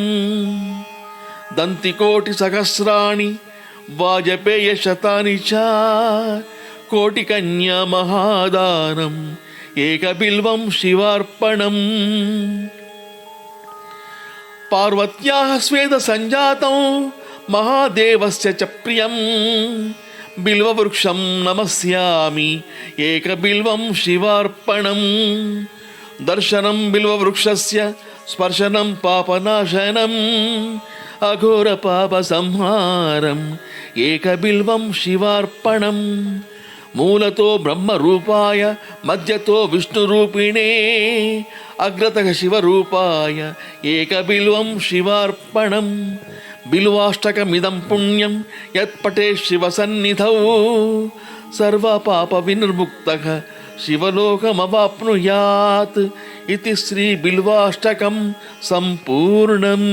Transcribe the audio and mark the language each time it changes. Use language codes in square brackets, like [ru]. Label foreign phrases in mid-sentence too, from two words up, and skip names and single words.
[sa] దంతికోటి సహస్రాణి వాజపేయ శతాని చ కోటికన్యా మహాదానం ఏకబిల్వం శివార్పణం. పార్వత్యాః స్వేద సంజాతం महादेवस्य च प्रियं बिल्ववृक्षं नमस्यामि एकबिल्वं शिवार्पणम् दर्शनं बिल्ववृक्षस्य स्पर्शनं पापनाशनम् अघोरपापसंहारम् एकबिल्वं शिवार्पणम् मूलतो ब्रह्मरूपाय मध्यतो विष्णुरूपिणे अग्रतः शिवरूपाय एकबिल्वं शिवार्पणम् बिल्वाष्टकमिदं पुण्यं यत्पठे शिवसन्निधौ सर्वपापविनिर्मुक्तः शिवलोकमवाप्नुयात् इति श्रीबिल्वाष्टकं सम्पूर्णम्।